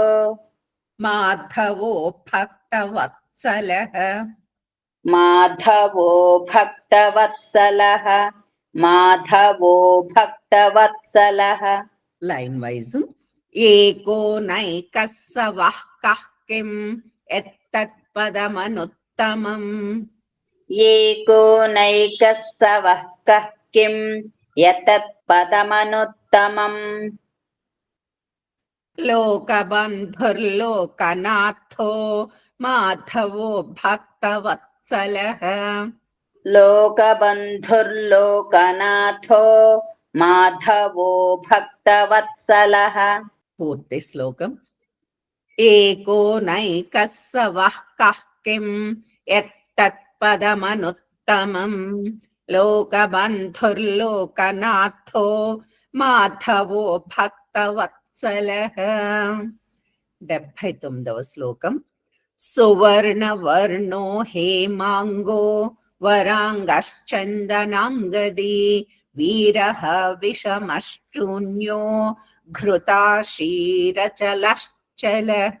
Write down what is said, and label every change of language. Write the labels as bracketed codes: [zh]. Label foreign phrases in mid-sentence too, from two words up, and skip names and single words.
[sa] మాధవో భక్తవత్సలః, మాధవో భక్తవత్సలః, మాధవో భక్తవత్సలః. [en] line wise. [sa] ఏకో నైకః సవః కః కిం యత్తత్పదమనుత్తమం एको नैकः स वः कः किं यतत्पदमनुत्तमम् लोकबन्धुर्लोकनाथो माधवो भक्तवत्सलः लोकबन्धुर्लोकनाथो माधवो भक्तवत्सलः [te] పూర్తి శ్లోకం. [sa] ఏకో నైకः स वः कः किं यत्तत्पदमनुत्तमं लोकबन्धुर्लोकनाथो మాధవో భక్తవత్సలః. [te] 79వ శ్లోకం. [sa] సువర్ణవర్ణో హేమాంగో వరాంగశ్చందనాంగది వీరః విషమశూన్యో ఘృతాశీరచలశ్చలః.